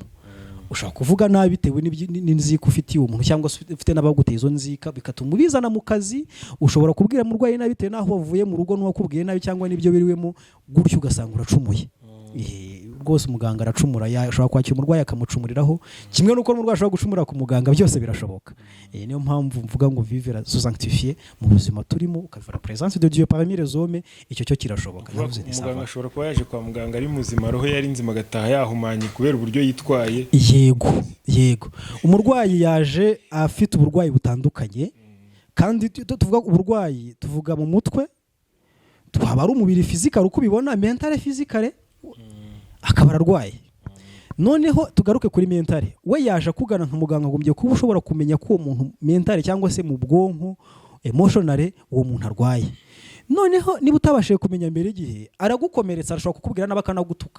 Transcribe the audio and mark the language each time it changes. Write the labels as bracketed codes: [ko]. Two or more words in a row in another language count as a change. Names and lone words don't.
[rw] Ushaka kuvuga nabi bitewe n'inzika ufitiye umuntu cyangwa ufite n'abaguteye izo nzika bikatuma ubizana mu kazi. Ushobora kubwira umurwayi nabi bitewe naho wavuye mu rugo n'uwakubwiye nabi cyangwa n'ibyo biriwemo, gutyo ugasanga uracumuye. Rwose umuganga aracumura, ashobora kwakira umurwayi akamucumuriraho, kimwe nuko umurwayi ashobora gucumura ku muganga, byose birashoboka. Niyo mpamvu mvuga ngo [fr] vivre sanctifié [rw] mu buzima turimo, ukavura [fr] présence de Dieu parmi les hommes, [rw] icyo cyo kirashoboka. Umuganga ashobora kuba yaje kwa muganga ari muzima, roho yari nzima, agataha yahumanye kubera uburyo yitwaye. Yego, umurwayi yaje afite uburwayi butandukanye, kandi tuvuga uburwayi tuvuga mu mutwe, twaba ari umubiri physical uko ubibona, [en] mental physical [rw] akaba ararwaye. Noneho tugaruke kuri mentale, we yaje kugana nka muganga ngombye kuba ushobora kumenya ko uwo muntu mentale cyangwa se mu bwonko emotionally uwo muntu arwaye. Noneho niba utabashije kumenya mbere igihe aragukomeretsa, arashobora kukubwira n'abakanagutuka.